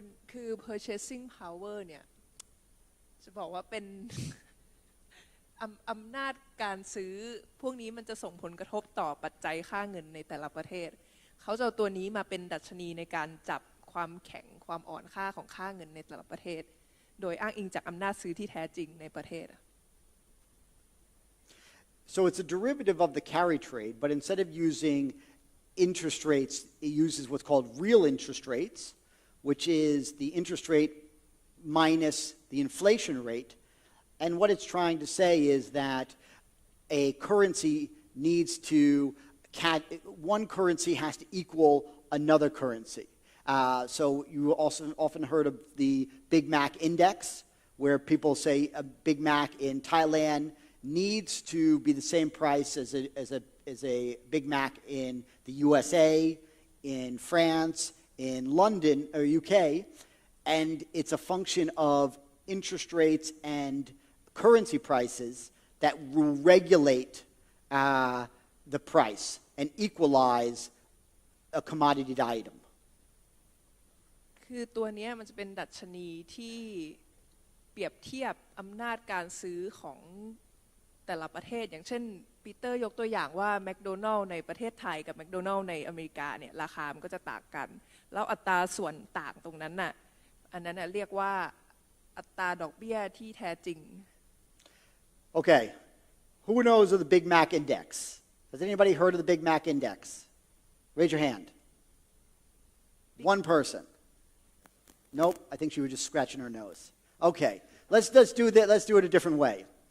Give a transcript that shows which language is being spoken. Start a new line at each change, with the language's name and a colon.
Thai: คือ purchasing power เนี่ยจะบอกว่าเป็น อำนาจการซื้อพวกนี้มันจะส่งผลกระทบต่อปัจจัยค่าเงินในแต่ละประเทศเขาจะเอาตัวนี้มาเป็นดัชนีในการจับความแข็งความอ่อนค่าของค่าเงินในแต่ละประเทศโดยอ้างอิงจากอำนาจซื้อที่แท้จริงในประเทศ
English: So it's a derivative of the carry trade, but instead of using interest rates, it uses what's called real interest rates, which is the interest rate minus the inflation rate. And what it's trying to say is that a currency needs to, one currency has to equal another currency. So you also often heard of the Big Mac index, where people say a Big Mac in Thailand needs to be the same price as a Big Mac in the USA, in France, in London or UK, and it's a function of interest rates and currency prices that will regulate the price and equalize a commodity item.
Thai: คือตัวนี้มันจะเป็นดัชนีที่เปรียบเทียบอำนาจการซื้อของแต่ละประเทศอย่างเช่นปีเตอร์ยกตัวอย่างว่าแมคโดนัลล์ในประเทศไทยกับแมคโดนัลล์ในอเมริกาเนี่ยราคามันก็จะต่างกันแล้วอัตราส่วนต่างตรงนั้นน่ะอันนั้นน่ะเรียกว่าอัตราดอกเบี้ยที่แท้จริง
English: Okay, who knows of the Big Mac index? Has anybody heard of the Big Mac index? Raise your hand. One person. Nope, I think she was just scratching her nose. Okay, let's do that. Let's do it a different way.